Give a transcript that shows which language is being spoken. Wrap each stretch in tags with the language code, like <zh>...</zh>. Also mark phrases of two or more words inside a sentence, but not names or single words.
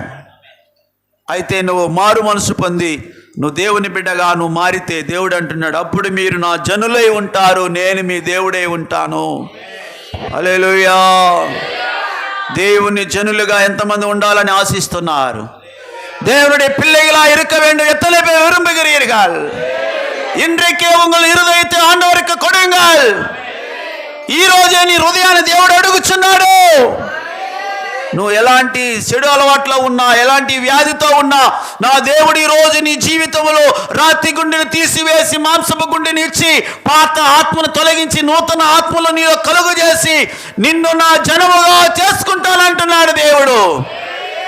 <te>అయితే నువ్వు మారు మనసు పొంది నువ్వు దేవుని బిడ్డగా నువ్వు మారితే దేవుడు అంటున్నాడు, అప్పుడు మీరు నా జనులై ఉంటారు, నేను మీ దేవుడై ఉంటాను. హల్లెలూయా. దేవుని జనులుగా ఎంతమంది ఉండాలని ఆశిస్తున్నారు?</te> <ta>தேவனுடைய பிள்ளைகளா இருக்க வேண்டும். எத்தனை பேர் விரும்புகிறீர்கள்? இன்றைக்கே உங்கள் இருதயத்தை ஆண்டவருக்கு கொடுங்கள்.</ta> <te>ఈ రోజే నీ హృదయాన్ని దేవుడు అడుగుచున్నాడు. నువ్వు ఎలాంటి చెడు అలవాట్లో ఉన్నా, ఎలాంటి వ్యాధితో ఉన్నా, నా దేవుడు ఈ రోజు నీ జీవితంలో రాతి గుండెని తీసివేసి మాంసపు గుండెని ఇచ్చి పాత ఆత్మను తొలగించి నూతన ఆత్మను నీలో కలుగు చేసి నిన్ను నా జనముగా చేసుకుంటానంటున్నాడు దేవుడు.</te>